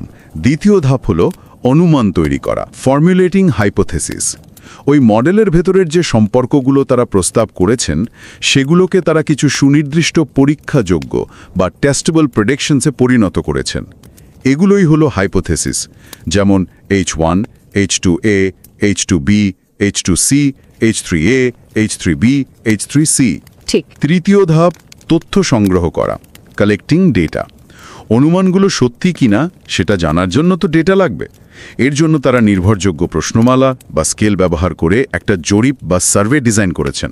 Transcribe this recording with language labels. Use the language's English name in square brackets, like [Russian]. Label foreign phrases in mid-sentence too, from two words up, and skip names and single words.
[Bangla] দ্বিতীয় ধাপ হলো অনুমান তৈরি করা, [English] formulating hypothesis. [Bangla] ওই মডেলের ভেতরের যে সম্পর্কগুলো তারা প্রস্তাব করেছেন, সেগুলোকে তারা কিছু সুনির্দিষ্ট পরীক্ষাযোগ্য বা [English] testable predictions [Bangla] পরিণত করেছেন। এগুলোই হলো হাইপোথেসিস, যেমন H1, H2A, H2B, H2C, H3A, H3B, H3C। ঠিক। তৃতীয় ধাপ তথ্য সংগ্রহ করা, [English] collecting data. [Bangla] অনুমানগুলো সত্যি কিনা সেটা জানার জন্য তো ডেটা লাগবে। এর জন্য তারা নির্ভরযোগ্য প্রশ্নমালা বা স্কেল ব্যবহার করে একটা জরিপ বা সার্ভে ডিজাইন করেছেন।